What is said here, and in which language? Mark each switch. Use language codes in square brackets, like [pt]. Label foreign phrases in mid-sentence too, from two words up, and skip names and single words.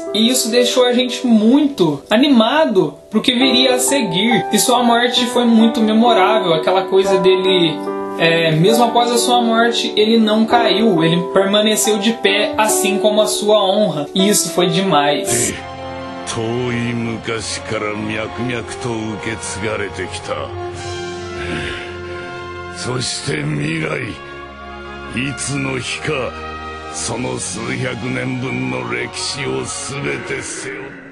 [pt] E isso deixou a gente muito animado pro que viria a seguir. E sua morte foi muito memorável, aquela coisa dele... mesmo após a sua morte, ele não caiu, ele permaneceu de pé, assim como a sua honra. E isso foi demais. [ja] 遠い昔から脈々と受け継がれてきた。そして未来、いつの日かその数百年分の歴史を全て背負う。